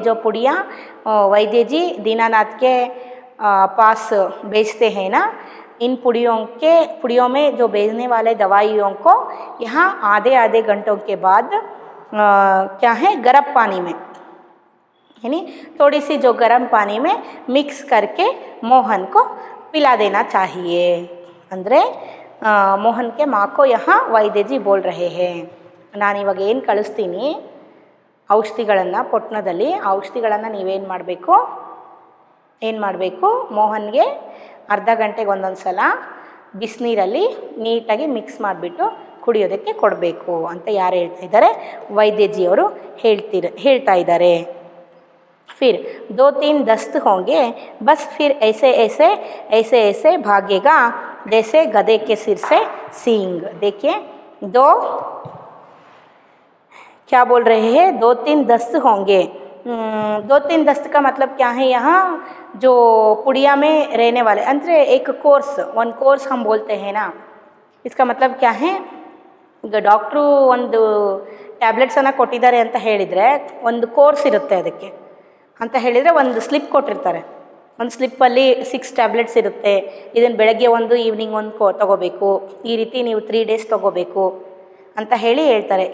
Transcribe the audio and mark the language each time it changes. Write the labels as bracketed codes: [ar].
[hi] जो पुड़िया वैद्य जी दीनानाथ के पास बेचते हैं ना, इन पुड़ियों में जो बेचने वाले दवाइयों को यहाँ आधे घंटों के बाद क्या है, गर्म पानी में, यानी थोड़ी सी जो गर्म पानी में मिक्स करके मोहन को पिला देना चाहिए। [kn] ಅಂದರೆ ಮೋಹನ್ [hi] के माँ को यहाँ [kn] ವೈದ್ಯ जी [hi] बोल रहे हैं, [kn] ನಾನು ಇವಾಗ ಏನು ಕಳಿಸ್ತೀನಿ ಔಷಧಿಗಳನ್ನು ಪೊಟ್ಟಣದಲ್ಲಿ, ಔಷಧಿಗಳನ್ನು ನೀವೇನು ಮಾಡಬೇಕು, ಮೋಹನ್ಗೆ ಅರ್ಧ ಗಂಟೆಗೆ ಒಂದೊಂದು ಸಲ ಬಿಸಿನೀರಲ್ಲಿ ನೀಟಾಗಿ ಮಿಕ್ಸ್ ಮಾಡಿಬಿಟ್ಟು ಕುಡಿಯೋದಕ್ಕೆ ಕೊಡಬೇಕು ಅಂತ ಯಾರು ಹೇಳ್ತಾ ಇದ್ದಾರೆ? ವೈದ್ಯ ಜಿ ಅವರು ಹೇಳ್ತಾ ಇದ್ದಾರೆ। [hi] फिर 2-3 दस्त होंगे, बस फिर ऐसे भागेगा जैसे गधे के सिर से सींग। देखिए क्या बोल रहे हैं? 2-3 दस्त होंगे। 2-3 दस्त का मतलब क्या है? यहाँ जो पुड़िया में रहने वाले अंतरे एक कोर्स हम बोलते हैं ना, इसका मतलब क्या है? [kn] ಈಗ ಡಾಕ್ಟ್ರು ಒಂದು ಟ್ಯಾಬ್ಲೆಟ್ಸನ್ನು ಕೊಟ್ಟಿದ್ದಾರೆ ಅಂತ ಹೇಳಿದರೆ ಒಂದು ಕೋರ್ಸ್ ಇರುತ್ತೆ ಅದಕ್ಕೆ ಅಂತ ಹೇಳಿದರೆ, ಒಂದು ಸ್ಲಿಪ್ ಕೊಟ್ಟಿರ್ತಾರೆ, ಒಂದು ಸ್ಲಿಪ್ಪಲ್ಲಿ 6 ಟ್ಯಾಬ್ಲೆಟ್ಸ್ ಇರುತ್ತೆ, ಇದನ್ನು ಬೆಳಗ್ಗೆ ಒಂದು ಈವ್ನಿಂಗ್ ಒಂದು ತೊಗೋಬೇಕು, ಈ ರೀತಿ ನೀವು 3 ಡೇಸ್ ತೊಗೋಬೇಕು ಅಂತ ಹೇಳ್ತಾರೆ।